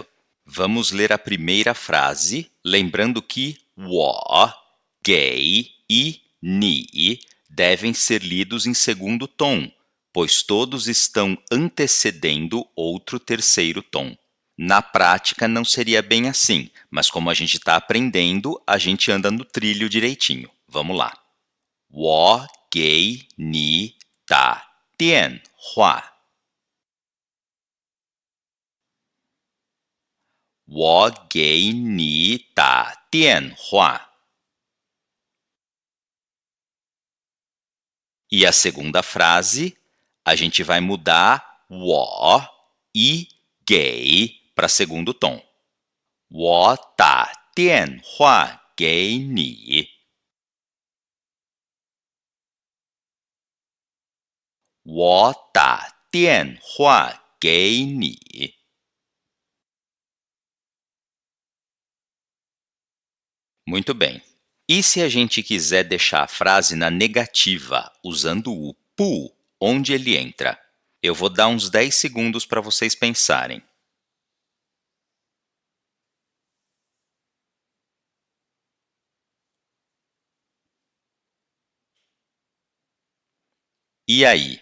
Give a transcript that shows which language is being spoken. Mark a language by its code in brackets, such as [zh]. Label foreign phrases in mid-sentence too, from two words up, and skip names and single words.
[pt] Vamos ler a primeira frase, lembrando que 我, gay e ni devem ser lidos em segundo tom, pois todos estão antecedendo outro terceiro tom. Na prática não seria bem assim, mas como a gente está aprendendo, a gente anda no trilho direitinho. Vamos lá. [zh] 我给你打电话。我给你打电话。 [pt] E a segunda frase, a gente vai mudar 我 e 给 para segundo tom. [zh] 我打电话给你。我打电话给你。 [pt] Muito bem. E se a gente quiser deixar a frase na negativa, usando o pu, onde ele entra? Eu vou dar uns 10 segundos para vocês pensarem. E aí?